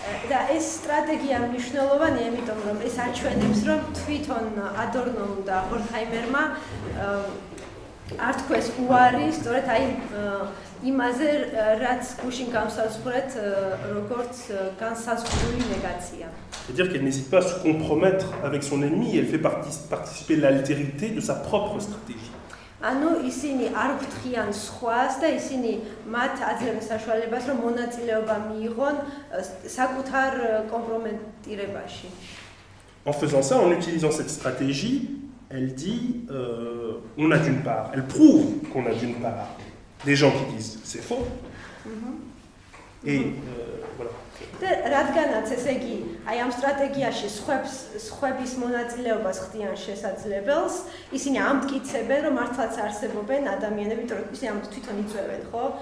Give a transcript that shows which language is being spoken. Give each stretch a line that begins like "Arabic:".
Georgian: და ეს სტრატეგია მნიშვნელოვანია, იმიტომ რომ ეს აჩვენებს, რომ თვითონ ადორნომ და ჰორქჰაიმერმა არ თქვეს უარი, სწორედ აი იმაზე, რაც გუშინ განსაზღვრეთ, როგორც განსაზღვრული ნეგაცია.
French: C'est-à-dire qu'elle n'hésite pas à se compromettre avec son ennemi, elle fait participer l'altérité de sa propre stratégie.
Georgian: ანუ ისინი არ გფრთხიან სხვას და ისინი მათ აძლევენ საშუალებას, რომ მონაწილეობა მიიღონ საკუთარ კომპრომეტირებაში.
French: En faisant ça, en utilisant cette stratégie, elle dit on a d'une part, elle prouve qu'on a d'une part des gens qui disent c'est faux. Et voilà.
Georgian: და რადგანაც ესე იგი, აი ამ სტრატეგიაში სხვების მონაწილეობას ხდიან შესაძლებელს, ისინი ამტკიცებენ, რომ მართლაც არსებობენ ადამიანები, თორემ ისინი ამ თვითონ იწვევენ, ხო?